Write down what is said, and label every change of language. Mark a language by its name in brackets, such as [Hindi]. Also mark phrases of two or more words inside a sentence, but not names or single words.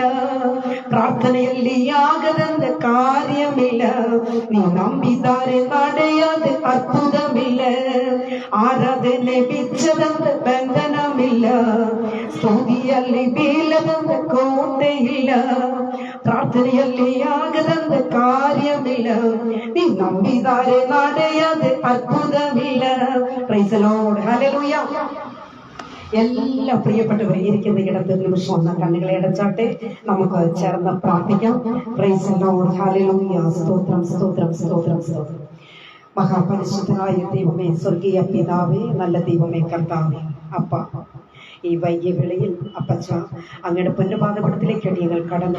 [Kannada] ಪ್ರಾರ್ಥನೆಯಲ್ಲಿ ಆಗದಂತ ಕಾರ್ಯಮಿಲ್ಲ ನೀ ನಂಬಿದ್ದಾರೆ ನಡೆಯದ ಅದ್ಭುತವಿಲ್ಲ ಆರಾಧನೆ ಬಿಚ್ಚದಂತ ಬಂಧನವಿಲ್ಲ ಸ್ತುತಿಯಲ್ಲಿ ಬೀಳದಂತ ಕೋಟೆ ಇಲ್ಲ ಪ್ರಾರ್ಥನೆಯಲ್ಲಿ ಆಗದಂತ ಕಾರ್ಯಮಿಲ್ಲ ನೀ ನಂಬಿದ್ದಾರೆ ನಡೆಯದ അത്ഭുതമില്ല [English] praise the Lord [Kannada] ഹല്ലേലൂയ [Malayalam] എല്ലാ പ്രിയപ്പെട്ടവരെ ഇരിക്കുന്ന ഇടത്ത് നിമിഷം ഒന്ന് കണ്ണുകളെ അടച്ചാട്ടെ നമുക്ക് ചേർന്ന് പ്രാർത്ഥിക്കാം [English] praise the Lord [Malayalam] ഹല്ലേലൂയ സ്തോത്രം സ്തോത്രം സ്തോത്രം സ്തോത്രം മഹാപരിശുദ്ധനായ ദൈവമേ സ്വർഗീയ പിതാവേ നല്ല ദൈവമേ കർത്താവേ അപ്പ ഈ വൈകിയ വേളയിൽ അപ്പച്ച അങ്ങയുടെ പൊന്നുപാദപടത്തിലേക്ക് ഞങ്ങൾ കടന്നു